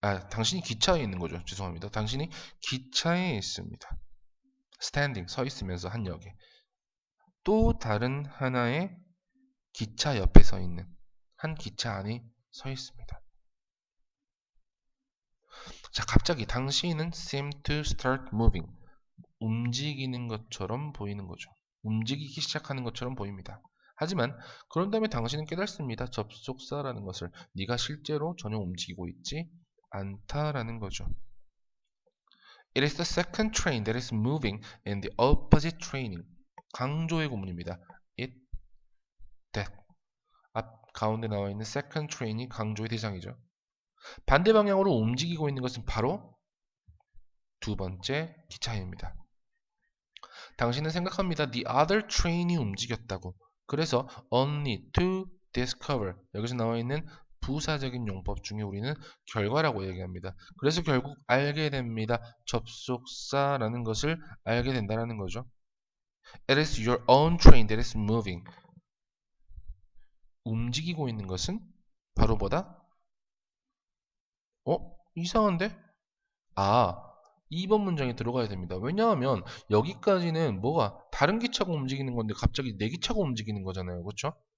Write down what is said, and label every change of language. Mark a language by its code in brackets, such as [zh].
[ko] 당신이 기차에 있는 거죠. 죄송합니다. 당신이 기차에 있습니다. standing, 서 있으면서 한 역에. 또 다른 하나의 기차 옆에 서 있는 한 기차 안에 서 있습니다. 자, 갑자기 당신은 [en] seem to start moving. [ko] 움직이는 것처럼 보이는 거죠. 움직이기 시작하는 것처럼 보입니다. 하지만 그런 다음에 당신은 깨닫습니다. 접속사라는 것을 네가 실제로 전혀 움직이고 있지 않다라는 거죠. [en] It is the second train that is moving in the opposite training. [ko] 강조의 구문입니다. It, that. 앞 가운데 나와 있는 second train이 강조의 대상이죠. 반대 방향으로 움직이고 있는 것은 바로 두 번째 기차입니다. 당신은 생각합니다. [en] The other train이 [ko] 움직였다고. 그래서 [en] only to discover. [ko] 여기서 나와 있는 부사적인 용법 중에 우리는 결과라고 얘기합니다. 그래서 결국 알게 됩니다. 접속사라는 것을 알게 된다는 거죠. [en] It is your own train that is moving. [ko] 움직이고 있는 것은 바로 뭐다? 이상한데? 2번 문장에 들어가야 됩니다. 왜냐하면 여기까지는 뭐가 다른 기차가 움직이는 건데 갑자기 내 기차가 움직이는 거잖아요. 그렇죠?